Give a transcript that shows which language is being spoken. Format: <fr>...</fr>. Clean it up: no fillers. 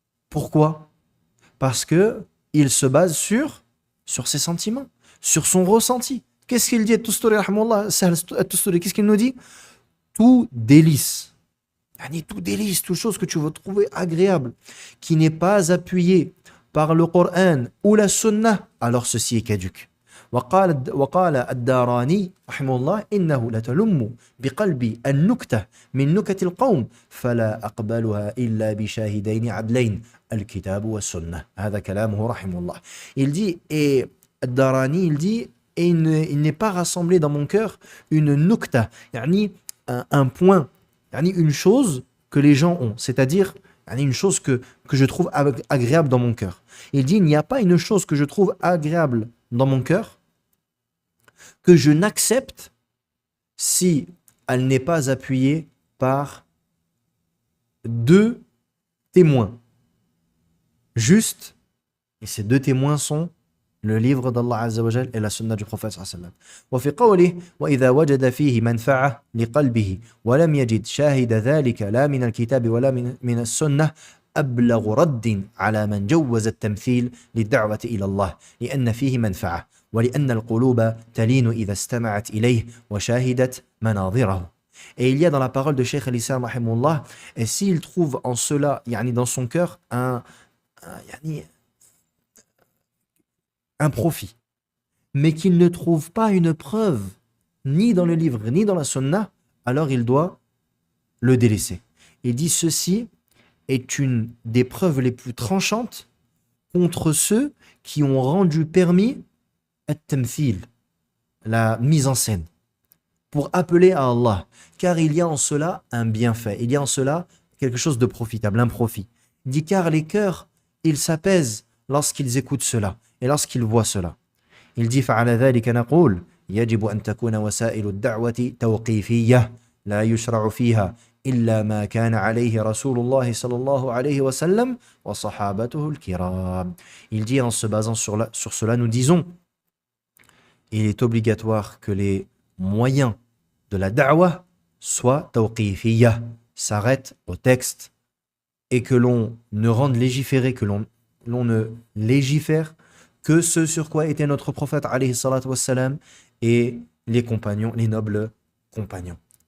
<fr>Pourquoi? Parce que il se base sur ses sentiments, sur son ressenti. Qu'est-ce qu'il dit At-Tusturi rahimahullah, At-Tusturi, qu'est-ce qu'il nous dit? Tout délice, toute chose que tu vas trouver agréable, qui n'est pas appuyée par le Coran ou la Sunna, alors ceci est caduque.</fr> <ar>وقال الداراني رحمه الله إنه لتلم بقلبي النكتة من نكت القوم فلا أقبلها إلا بشاهدين عدلين الكتاب والسنة. هذا كلامه رحمه الله.</ar> <fr>Il dit, et Ad-Darani, il dit, et il n'est pas rassemblé dans mon cœur une nukta, un point, une chose que les gens ont, c'est-à-dire une chose que je trouve agréable dans mon cœur. Il dit, il n'y a pas une chose que je trouve agréable dans mon cœur que je n'accepte si elle n'est pas appuyée par 2 témoins justes, et ces 2 témoins sont le livre d'Allah Azza wa Jal et la sunna du prophète sallallahu alayhi wa sallam.</fr> <ar>وفي قوله وإذا وجد فيه منفعة لقلبه ولم يجد شاهد ذلك لا من الكتاب ولا من السنة أبلغ رد على من جوز التمثيل للدعوة إلى الله لأن فيه منفعة ولأن القلوب تلين إذا استمعت إليه وشاهدت مناظره.</ar> <fr>Et il y a dans la parole de Cheikh al-Islam rahimahullah, et s'il trouve en cela, yani dans son cœur, yani, un profit, mais qu'il ne trouve pas une preuve, ni dans le livre, ni dans la sunna, alors il doit le délaisser. Il dit ceci est une des preuves les plus tranchantes contre ceux qui ont rendu permis at-tamthil, la mise en scène, pour appeler à Allah, car il y a en cela un bienfait, il y a en cela quelque chose de profitable, un profit. Il dit car les cœurs, ils s'apaisent lorsqu'ils écoutent cela et lorsqu'ils voient cela. Il dit</fr> <ar>فعلى ذلك نقول يجب أن تكون وسائل الدعوة توقيفية لا يشرع فيها إلا ما كان عليه رسول الله صلى الله عليه وسلم وصحابته الكرام.</ar> <fr>Il dit en se basant sur cela, nous disons il est obligatoire que les moyens de la da'wah soient tawqifiyya, s'arrêtent au texte et que l'on ne rende légiférer, que l'on ne légifère que ce sur quoi était notre prophète alayhi salatu wassalam et les compagnons, les nobles compagnons.</fr>